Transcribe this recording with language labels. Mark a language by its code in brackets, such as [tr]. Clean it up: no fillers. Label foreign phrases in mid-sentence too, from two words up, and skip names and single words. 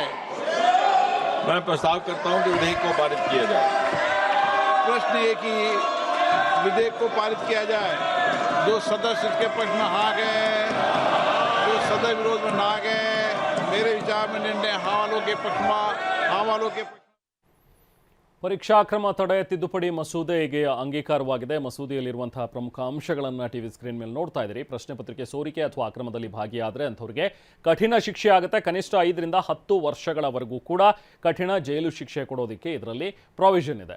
[hi] मैं प्रस्ताव करता हूं कि विधेयक को पारित किया जाए। प्रश्न ये कि विधेयक को पारित किया जाए। जो सदस्य इसके पक्ष में हाँ गए, जो सदस्य विरोध में ना गए, मेरे विचार में निर्णय हाँ वालों के [kn] ಪರೀಕ್ಷಾ ಅಕ್ರಮ ತಡೆ ತಿದ್ದುಪಡಿ ಮಸೂದೆಗೆ ಅಂಗೀಕಾರವಾಗಿದೆ. ಮಸೂದೆಯಲ್ಲಿರುವಂತಹ ಪ್ರಮುಖ ಅಂಶಗಳನ್ನು [en] TV screen [kn] ಮೇಲೆ ನೋಡ್ತಾ ಇದ್ದೀರಿ. ಪ್ರಶ್ನೆ ಪತ್ರಿಕೆ ಸೋರಿಕೆ ಅಥವಾ ಅಕ್ರಮದಲ್ಲಿ ಭಾಗಿಯಾದರೆ ಅಂಥವ್ರಿಗೆ ಕಠಿಣ ಶಿಕ್ಷೆ ಆಗುತ್ತೆ. ಕನಿಷ್ಠ 5 ರಿಂದ 10 ವರ್ಷಗಳವರೆಗೂ ಕೂಡ ಕಠಿಣ ಜೈಲು ಶಿಕ್ಷೆ ಕೊಡೋದಕ್ಕೆ ಇದರಲ್ಲಿ ಪ್ರಾವಿಷನ್ ಇದೆ.